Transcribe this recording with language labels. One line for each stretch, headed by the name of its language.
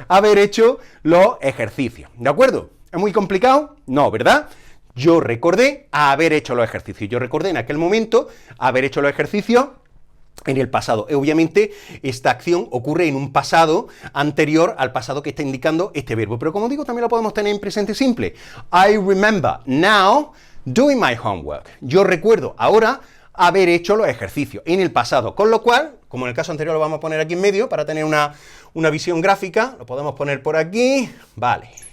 Spanish: Haber hecho los ejercicios, ¿de acuerdo? ¿Es muy complicado? No, ¿verdad? Yo recordé haber hecho los ejercicios. Yo recordé en aquel momento haber hecho los ejercicios en el pasado. Obviamente, esta acción ocurre en un pasado anterior al pasado que está indicando este verbo. Pero como digo, también lo podemos tener en presente simple.
English: I remember now doing my homework.
Spanish: Yo recuerdo ahora haber hecho los ejercicios en el pasado. Con lo cual, como en el caso anterior lo vamos a poner aquí en medio para tener una visión gráfica, lo podemos poner por aquí. Vale.